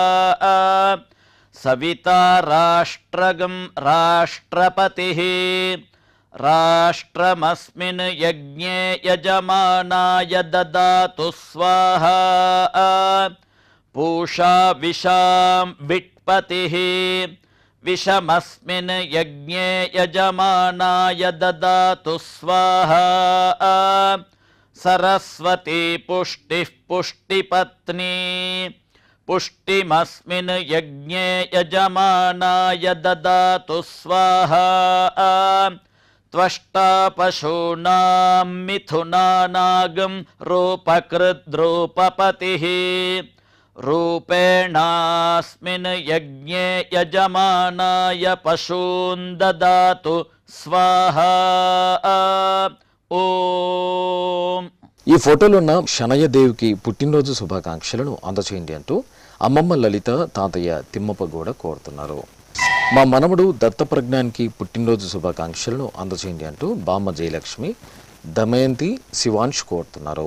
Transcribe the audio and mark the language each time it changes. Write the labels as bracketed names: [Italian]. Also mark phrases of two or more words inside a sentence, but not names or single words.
[Sanskrit] సవితా రాష్ట్రగం రాష్ట్రపతిః రాష్ట్రమస్మిన్ యజ్ఞే యజమానాయ దదాతు స్వాహా పూషా విషాం విట్పతిః విషమస్మిన్ యజ్ఞే యజమానాయ దదాతు స్వాహా सरस्वती पुष्टिः पुष्टिपत्नी पुष्टिमस्मिन् यज्ञे यजमानाय ददातु स्वाहा त्वष्टा पशूनां मिथुनानागं रूपकृद्रूपपतिः रूपेणास्मिन् यज्ञे यजमानाय पशून् ददातु स्वाहा ఓం. [Telugu] ఈ ఫోటోలో ఉన్న శనయ్యదేవికి పుట్టినరోజు శుభాకాంక్షలను అందచేయండి అంటూ అమ్మమ్మ లలిత తాతయ్య తిమ్మప్ప గౌడ కోరుతున్నారు. మా మనవడు దత్తప్రజ్ఞానికి పుట్టినరోజు శుభాకాంక్షలను అందచేయండి అంటూ బామ్మ జయలక్ష్మి దమయంతి శివాంష్ కోరుతున్నారు.